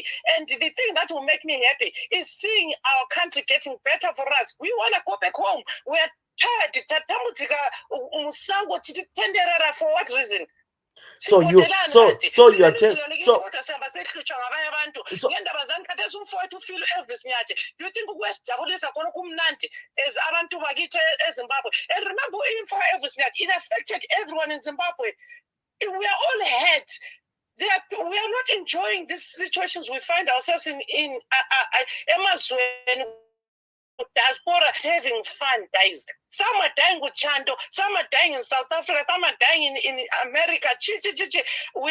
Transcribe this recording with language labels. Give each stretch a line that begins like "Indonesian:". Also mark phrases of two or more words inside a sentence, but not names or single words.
English: And the thing that will make me happy is seeing our country getting better for us. We want to go back home. We are tired. For what reason? So you are do you think
North Ndebele: wesijabulisa khona kumnandi as abantu bakithi eZimbabwe?
English: And remember, even for everything, it affected everyone in Zimbabwe. We are all hurt. We are not enjoying these situations we find ourselves in diaspora, having fun, guys. Some are dying with Chando, some are dying in South Africa, some are dying in America.